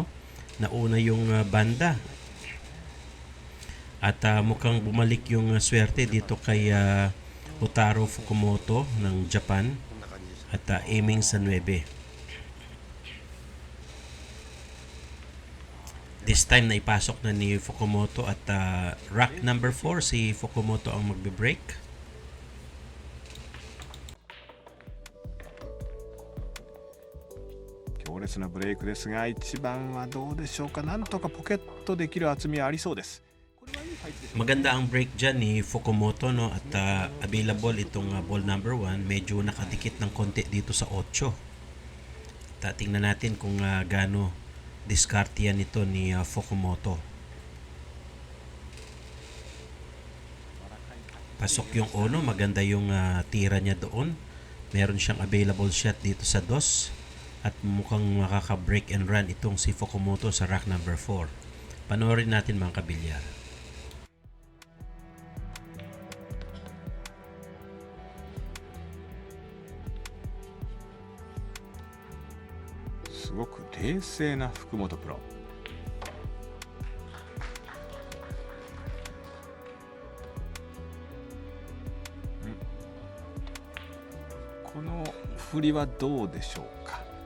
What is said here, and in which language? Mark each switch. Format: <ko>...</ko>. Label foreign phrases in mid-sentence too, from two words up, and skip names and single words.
<tl>Nauna yung banda at mukhang bumalik yung swerte dito kay Hotaru Fukumoto ng Japan at aiming sa 9.</tl> <en>This time</en> <tl>na ipasok na ni Fukumoto at</tl> <en>rack number</en> <tl>4 si Fukumoto ang magbe-break.</tl> <ja>強烈なブレイクですが、1番はどうでしょうか。なんとかポケットできる厚みはありそうです。</ja> <tl>Maganda ang break dyan ni Fukumoto, no? At available itong</tl> <en>ball number</en> <tl>1. Medyo nakadikit ng konti dito sa 8. Tingnan natin kung gaano diskarte yan ito ni Fukumoto. Pasok yung 1, maganda yung tira niya doon. Meron siyang</tl> <en>available shot</en> <tl>dito sa 2. At mukhang makaka-</tl> <en>break and run</en> <tl>itong si Fukumoto sa</tl> <en>rack number</en> <tl>4. Panoorin natin mga kabilyar.</tl> <ja>すごく冷静な福本プロ。この振りはどうでしょうか。</ja>